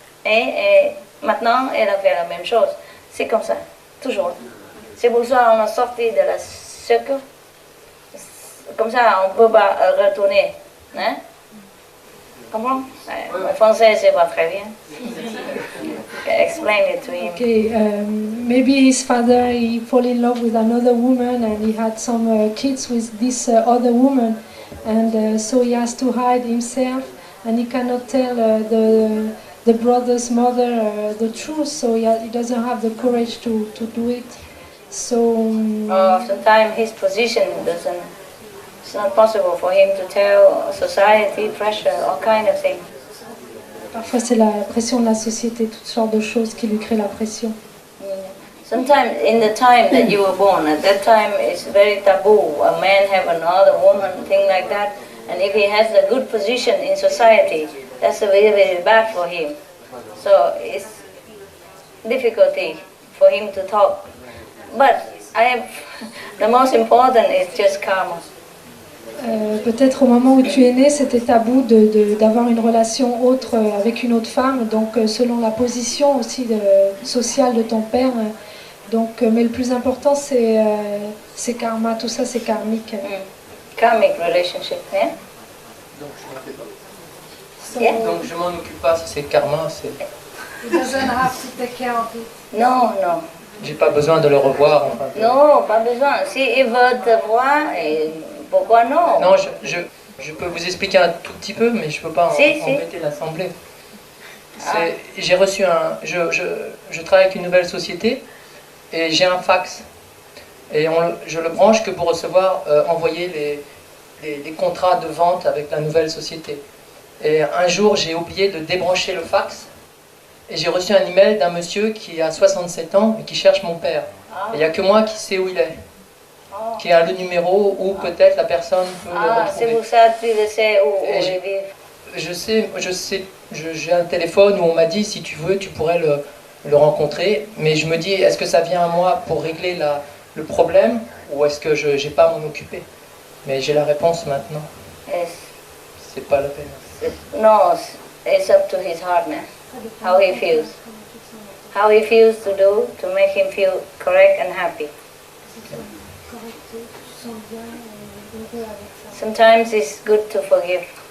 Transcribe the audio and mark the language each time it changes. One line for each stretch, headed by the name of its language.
French: Et maintenant, elle a fait la même chose. C'est comme ça, toujours. C'est pour ça qu'on a sorti de la cercle. Comme ça, on ne peut pas retourner. Hein? Comment? Le français, c'est pas très bien.
English: Explain it to him. Okay, maybe his father, he fall in love with another woman and he had some kids with this other woman, and so he has to hide himself and he cannot tell the brother's mother the truth, so he doesn't have the courage to do it. So sometimes his position doesn't. It's not possible for him to tell society, pressure, all kind of things.
French: Parfois c'est la pression de la société, toutes sortes de choses qui lui créent la pression.
English: Sometimes in the time that you were born, at that time it's very taboo. A man have another woman, thing like that. And if he has a good position in society, that's very, very bad for him. So it's difficulty for him to talk. But the most important is just karma.
French: Peut-être au moment où tu es né, c'était tabou d'avoir une relation autre avec une autre femme, donc selon la position aussi sociale de ton père. Donc, mais le plus important, c'est karma, tout ça c'est karmique.
English: Karmic relationship, yeah?
French: Donc je m'en occupe pas, si c'est karma, c'est...
English: He doesn't have to take care of it.
French: Non, non. J'ai pas besoin de le revoir. Enfin, non, pas besoin. S'il veut te voir, pourquoi non? Non, je peux vous expliquer un tout petit peu, mais je peux pas embêter l'assemblée. J'ai reçu je travaille avec une nouvelle société et j'ai un fax. Et je le branche que pour recevoir, envoyer les contrats de vente avec la nouvelle société. Et un jour, j'ai oublié de débrancher le fax. Et j'ai reçu un email d'un monsieur qui a 67 ans et qui cherche mon père. Il n'y a que moi qui sais où il est. Qui a le numéro où peut-être la personne peut le retrouver. C'est pour ça que tu le sais où il vit. Je sais, j'ai un téléphone où on m'a dit si tu veux, tu pourrais le rencontrer. Mais je me dis, est-ce que ça vient à moi pour régler le problème ou est-ce que je n'ai pas à m'en occuper? Mais j'ai la réponse maintenant. C'est pas la peine.
English: Non, it's up to his heart, man. How he feels. How he feels to do to make him feel correct and happy. Sometimes it's good to forgive.